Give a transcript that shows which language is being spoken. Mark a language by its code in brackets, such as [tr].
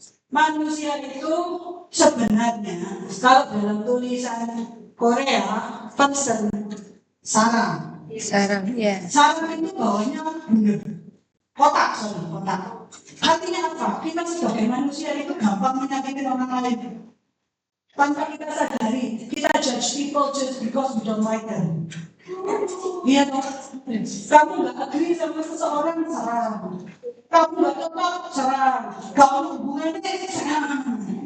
[id] Manusia itu sebenarnya kalau dalam tulisan Korea person sarang. Sarang, ya. Sarang itu bawahnya bunder. Kotak. Artinya apa? Kita sebagai manusia itu gampang menyakiti orang lain. Tanpa kita sadari, kita [en] judge people just because we don't like them. [id] Iya dong. Kamu nggak agree sama seseorang, serang. Kamu nggak cocok, serang. Kamu hubungannya, serang.